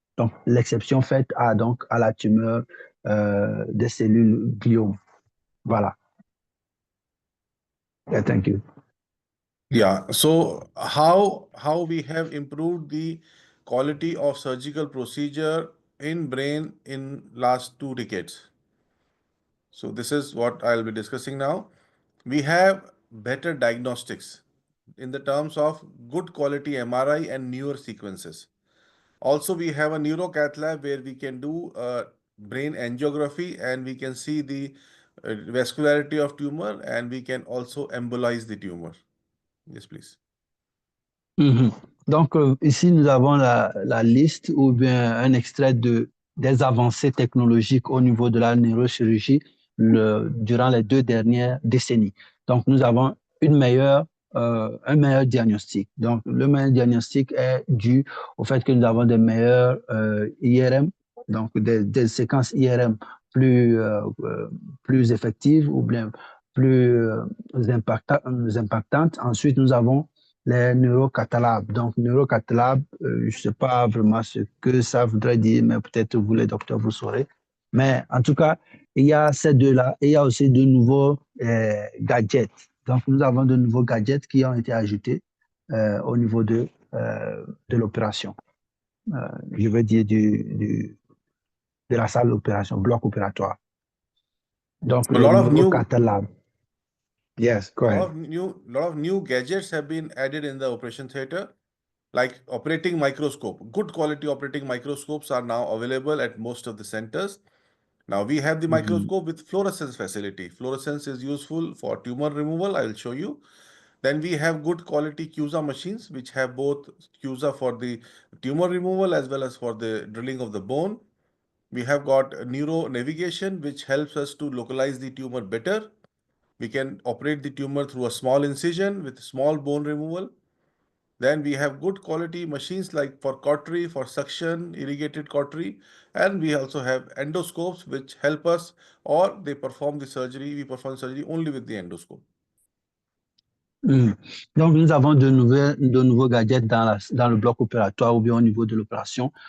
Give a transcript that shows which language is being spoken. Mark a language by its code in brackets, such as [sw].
[fr] Donc, l'exception faite à la tumeur des cellules gliome. Voilà. [en] Yeah, thank you. Yeah. So how we have improved the quality of surgical procedure in brain in last 2 decades. So this is what I'll be discussing now. We have better diagnostics. in the terms of good quality MRI and newer sequences. Also, we have a neurocath lab where we can do brain angiography and we can see the vascularity of tumor and we can also embolize the tumor. Yes, please. Mhm. [fr] Donc, ici, nous avons la liste ou bien un extrait des avancées technologiques au niveau de la neurochirurgie durant les 2 dernières décennies. Donc, nous avons un meilleur diagnostic. Donc, le meilleur diagnostic est dû au fait que nous avons des meilleurs IRM, donc des séquences IRM plus effectives ou bien plus impactantes. Ensuite, nous avons les neurocathalabes. Donc, neurocathalabes, je ne sais pas vraiment ce que ça voudrait dire, mais peut-être vous, les docteurs, vous saurez. Mais en tout cas, il y a ces deux-là et il y a aussi de nouveaux gadgets. Donc, nous avons de nouveaux gadgets qui ont été ajoutés au niveau de l'opération. Je veux dire de la salle d'opération, bloc opératoire. Donc, [en] A [fr] les [en] lot of new neurocathalabes. Yes, go ahead. lot of new gadgets have been added in the operation theater, like operating microscope. Good quality operating microscopes are now available at most of the centers. Now we have the microscope with fluorescence facility. Fluorescence is useful for tumor removal. I will show you. Then we have good quality CUSA machines, which have both CUSA for the tumor removal as well as for the drilling of the bone. We have got neuronavigation, which helps us to localize the tumor better. We can operate the tumor through a small incision with small bone removal. Then we have good quality machines like for cautery, for suction, irrigated cautery, and we also have endoscopes which help us, or they perform the surgery. We perform surgery only with the endoscope. [fr] Donc, nous avons de nouveaux gadgets dans le bloc opératoire ou bien au niveau de l'opération.